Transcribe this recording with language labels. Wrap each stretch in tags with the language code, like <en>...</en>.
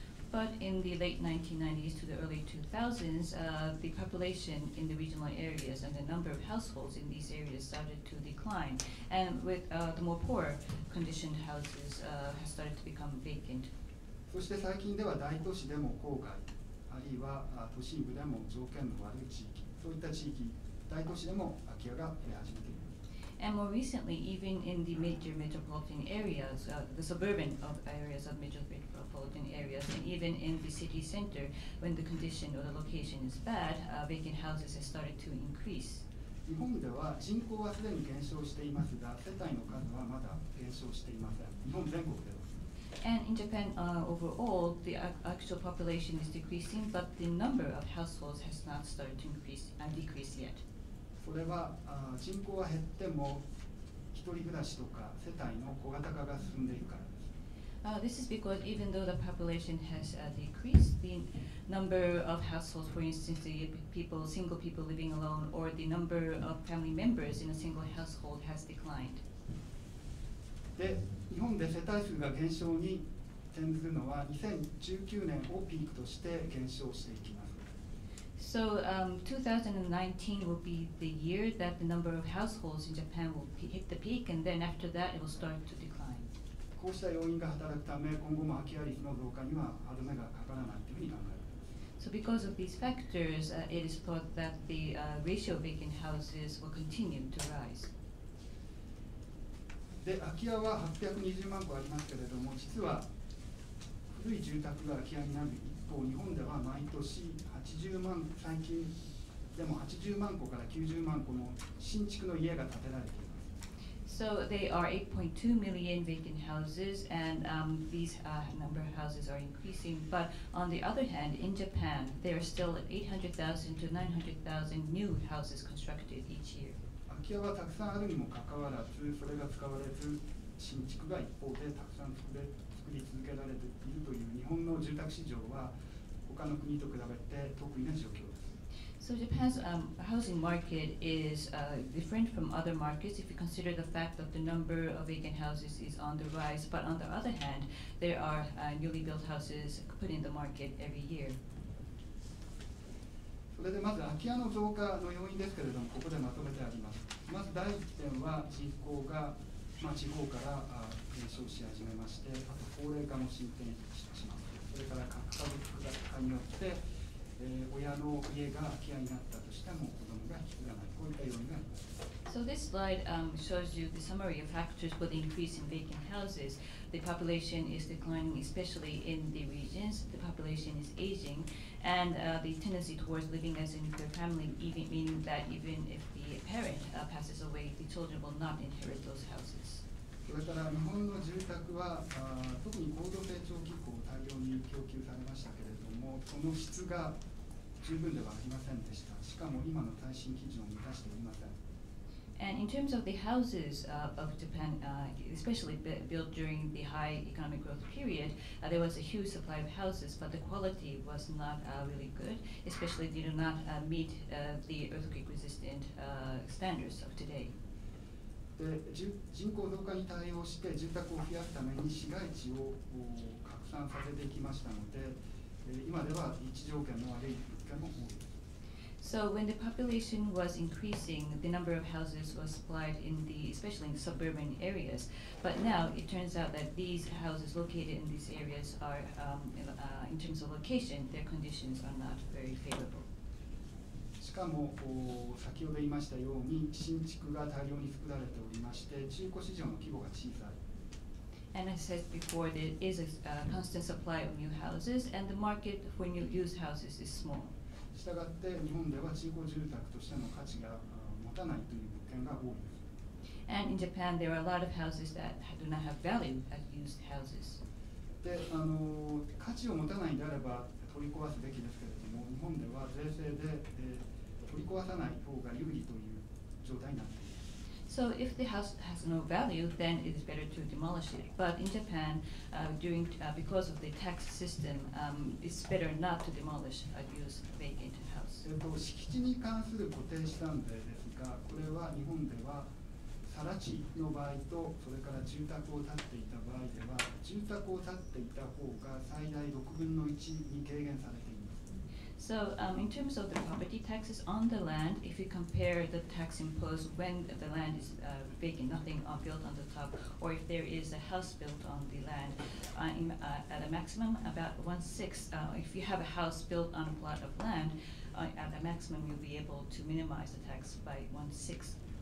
<en>But in the late 1990s to the early 2000s, the population in the regional areas and the number of households in these areas started to decline. And with the more poor conditioned houses has started to become vacant.</en> <ja>そして最近では大都市でも郊外、あるいは都心部でも条件の悪い地域、そういった地域、大都市でも空き家が増え始めています。</ja> <en>And more recently, even in the major metropolitan areas, the suburban areas of major metropolitan areas, and even in the city center, when the condition or the location is bad, vacant houses have started to increase.</en> <ja>日本では人口はすでに減少していますが、世帯の数はまだ減少していません。日本全国では。</ja> <en>And in Japan, overall, the actual population is decreasing, but the number of households has not started to decrease yet.</en> <ja>それは人口は減っても一人暮らしとか世帯の小型化が進んでいるからです。</ja> <en>This is because even though the population has decreased, the number of households, for instance, single people living alone, or the number of family members in a single household has declined.</en> <ja>で、日本で世帯数が減少に転ずるのは2019年をピークとして減少していきます。</ja> <en>So 2019 will be the year that the number of households in Japan will hit the peak, and then after that it will start to decline.</en> <ja>こうした要因が働くため、今後も空き家率の増加には歯止めがかからないというふうに考えられます。</ja> <en>So because of these factors, it is thought that the ratio of vacant houses will continue to rise.</en> <ja>で、空き家は820万戸ありますけれども、実は古い住宅が空き家になる一方、日本では毎年80万、最近でも80万戸から90万戸の新築の家が建てられています。</ja> <en>So they are 8.2 million vacant houses, and these number of houses are increasing. But on the other hand, in Japan, there are still 800,000 to 900,000 new houses constructed each year.</en> <ja>空き家はたくさんあるにもかかわらず、それが使われず、新築が一方でたくさん作り続けられているという日本の住宅市場は他の国と比べて特異な状況です。</ja> <en>So Japan's housing market is different from other markets if you consider the fact that the number of vacant houses is on the rise, but on the other hand, there are newly built houses put in the market every year.</en> <ja>それでまず空き家の増加の要因ですけれども、ここでまとめてあります。まず第1点は人口が、地方から減少し始めまして、あと高齢化も進展します。それから核家族化によって、親の家が空き家になったとしても子供が引き継がない、こういった要因があります。</ja> <en>So this slide shows you the summary of factors for the increase in vacant houses. The population is declining, especially in the regions. The population is aging, and the tendency towards living as a nuclear family, even meaning that even if the parent passes away, the children will not inherit those houses.</en> <ja>それから日本の住宅は特に高度成長期以降大量に供給されましたけれども、その質が十分ではありませんでした。しかも今の耐震基準を満たしておりません。</ja> <en>And in terms of the houses of Japan, especially built during the high economic growth period, there was a huge supply of houses, but the quality was not really good, especially they do not meet the earthquake-resistant standards of today.</en> <ja>で、人口増加に対応して住宅を増やすために市街地を拡散させていきましたので、今では立地条件の悪い物件も多いです。</ja> <en>So when the population was increasing, the number of houses was supplied especially in the suburban areas. But now it turns out that these houses located in these areas are, in terms of location, their conditions are not very favorable.</en> <ja>かも先ほど言いましたように新築が大量に作られておりまして、中古市場の規模が小さい。</ja> <en>And as I said before, there is a constant supply of new houses, and the market for new used houses is small.</en> <ja>したがって日本では中古住宅としての価値が持たないという物件が多いです。</ja> <en>And in Japan, there are a lot of houses that do not have value as used houses.</en> <ja>で、価値を持たないんであれば取り壊すべきですけれども、日本では税制で、取り壊さない方が有利という状態になっています。</ja> <en>So if the house has no value, then it is better to demolish it. But in Japan, because of the tax system, it's better not to demolish a used vacant house.</en> <ja>敷地に関する固定資産税ですが、これは日本では更地の場合と、それから住宅を建っていた場合では、住宅を建っていた方が最大6分の1に軽減されています。</ja> <en>So in terms of the property taxes on the land, if you compare the tax imposed when the land is vacant, nothing built on the top, or if there is a house built on the land, at a maximum about 1/6, if you have a house built on a plot of land, at a maximum you'll be able to minimize the tax by 1/6.</en>